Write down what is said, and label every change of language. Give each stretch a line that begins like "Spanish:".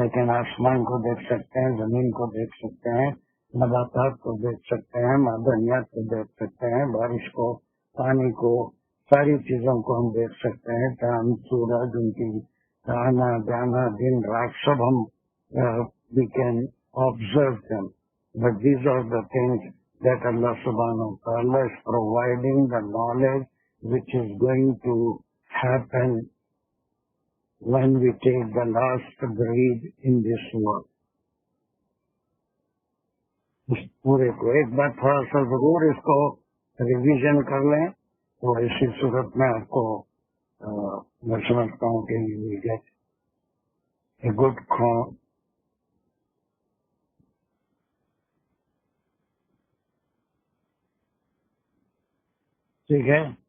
Urdu: لیکن آسمان کو دیکھ سکتے ہیں، زمین کو دیکھ سکتے ہیں، نباتات کو دیکھ سکتے ہیں، معدنیات کو دیکھ سکتے ہیں، بارش کو، پانی کو، ساری چیزوں کو ہم دیکھ سکتے ہیں. چاند، سورج، ان کی آنا جانا، دن رات سب ہم
English: we can observe them. But these are the things that Allah subhanahu wa ta'ala is providing the knowledge which is going to happen when we take the last breath in this world.
Urdu: اس پورے کو ایک بار تھوڑا سا ضرور اس کو revision کر لیں تو اسی صورت میں آپ کو میں سمجھتا ہوں کہ
English: you will get a good
Urdu: ٹھیک ہے.